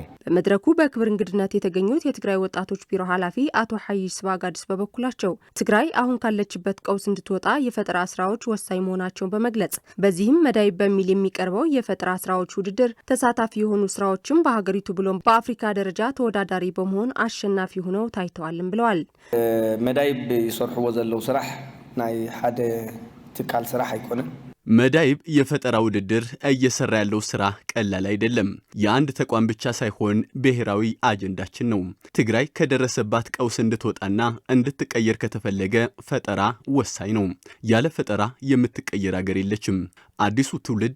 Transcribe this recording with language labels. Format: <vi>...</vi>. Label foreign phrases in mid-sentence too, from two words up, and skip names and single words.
<am>በመድረኩ በክብር እንግድነት የተገኙት የትግራይ ወጣቶች ቢሮ ኃላፊ አቶ ሐይሽ ስባጋዲስ በበኩላቸው ትግራይ አሁን ካለችበት ቀውስ እንድትወጣ የፈጠራ ስራዎች ወሳኝ መሆናቸውን በመግለጽ በዚህም መዳይብ በሚል የሚቀርበው የፈጠራ ስራዎች ውድድር ተሳታፊ የሆኑ ስራዎችም በሀገሪቱ ብሎም በአፍሪካ ደረጃ ተወዳዳሪ በመሆን አሸናፊ ሆነው ታይተዋልም ብለዋል።</am> <ti>መዳይብ ይሰርሕዎ ዘለው ስራሕ ናይ ሓደ ትካል ስራሕ አይኮንም።</ti> <am>መዳይብ የፈጠራ ውድድር እየሰራ ያለው ስራ ቀላል አይደለም። የአንድ ተቋም ብቻ ሳይሆን ብሔራዊ አጀንዳችን ነው። ትግራይ ከደረሰባት ቀውስ እንድትወጣና እንድትቀየር ከተፈለገ ፈጠራ ወሳኝ ነው። ያለ ፈጠራ የምትቀየር ሀገር የለችም። አዲሱ ትውልድ</am>